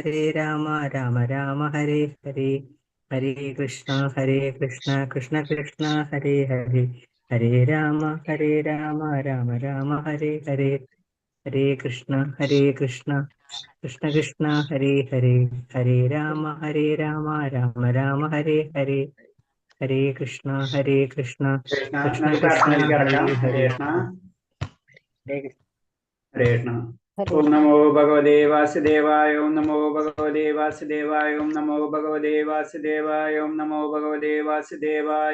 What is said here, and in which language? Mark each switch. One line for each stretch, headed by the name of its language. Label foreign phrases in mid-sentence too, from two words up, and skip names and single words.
Sanskrit: രാമ ഹരേ ഹരേ ഹരേ കൃഷ്ണ കൃഷ്ണ കൃഷ്ണ ഹരേ ഹരേ ഹരേ രാമ രാമ ഹരേ ഹരേ ഹരേ കൃഷ്ണ കൃഷ്ണ കൃഷ്ണ ഹരേ ഹരേ ഹരേ രാമ രാമ ഹരേ ഹരേ ഹരേ കൃഷ്ണ കൃഷ്ണ
Malayalam: നമുക്ക് കൃഷ്ണ പ്രാർത്ഥനയിലേക്ക് ഹരേ കടക്കാം. ഹരേ
Sanskrit: ഹരേ കൃഷ്ണ. ഓം നമോ ഭഗവതേ വാസുദേവായ. ഓം നമോ ഭഗവതേ വാസുദേവായ. ഓം നമോ ഭഗവതേ വാസുദേവായ. ഓം നമോ ഭഗവതേ വാസുദേവായ.